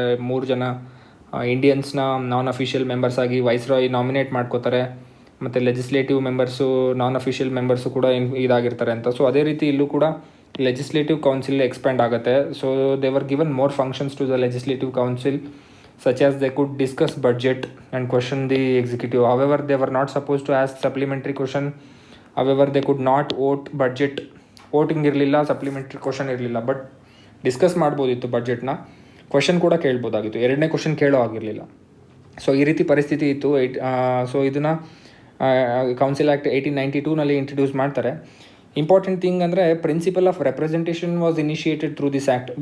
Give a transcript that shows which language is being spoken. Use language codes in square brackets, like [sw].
[kn] 3 ಜನ ಇಂಡಿಯನ್ಸ್ನ ನಾನ್ official members ಆಗಿ viceroy nominate ಮಾಡ್ಕೋತಾರೆ. ಮತ್ತು ಲೆಜಿಸ್ಲೇಟಿವ್ ಮೆಂಬರ್ಸು, ನಾನ್ ಅಫಿಷಿಯಲ್ ಮೆಂಬರ್ಸು ಕೂಡ ಇದಾಗಿರ್ತಾರೆ ಅಂತ. ಸೊ ಅದೇ ರೀತಿ ಇಲ್ಲೂ ಕೂಡ ಲೆಜಿಸ್ಲೇಟಿವ್ ಕೌನ್ಸಿಲ್ ಎಕ್ಸ್ಪ್ಯಾಂಡ್ ಆಗುತ್ತೆ. [en] So they were given more functions to the legislative council, such as they could discuss budget and question the executive. However, they were not supposed to ask supplementary question. However, they could not vote budget. [kn] Voting ಇರಲಿಲ್ಲ, supplementary question ಇರಲಿಲ್ಲ. But discuss ಮಾಡ್ಬೋದಿತ್ತು ಬಡ್ಜೆಟ್ನ, question ಕೂಡ ಕೇಳ್ಬೋದಾಗಿತ್ತು. 2ನೇ question ಕೇಳೋ ಆಗಿರಲಿಲ್ಲ. So ಈ ರೀತಿ ಪರಿಸ್ಥಿತಿ ಇತ್ತು. ಸೊ ಇದನ್ನು ಕೌನ್ಸಿಲ್ ಆ್ಯಕ್ಟ್ 1892ನಲ್ಲಿ ಇಂಟ್ರಡ್ಯೂಸ್ ಮಾಡ್ತಾರೆ. [en] Important thing ಅಂದರೆ principal of representation was initiated through this act.